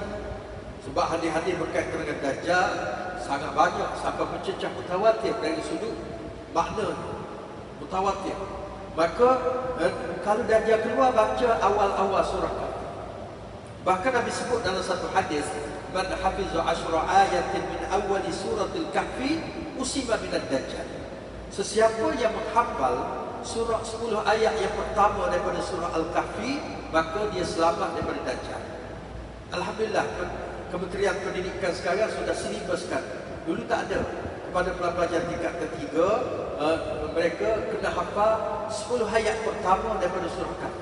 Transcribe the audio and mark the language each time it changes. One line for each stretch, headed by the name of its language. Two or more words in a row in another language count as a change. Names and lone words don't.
Malay: Sebab hadis-hadis berkaitan dengan Dajjal sangat banyak, sampai mencecah mutawatir dari sudut makna mutawatir. Maka kalau Dajjal keluar, baca awal-awal surah Kahfi. Bahkan Nabi sebut dalam satu hadis,
Arabic: من حفظ عشر آيات من أول سورة الكهف عصم من الدجال.
Malay: Sesiapa yang menghafal surah 10 ayat yang pertama daripada surah Al-Kahfi, maka dia selamat daripada Dajjal. Alhamdulillah, Kementerian Pendidikan sekarang sudah silibuskan. Dulu tak ada. Kepada pelajar tingkat ketiga, mereka kena hafal 10 ayat pertama daripada surah Kahfi.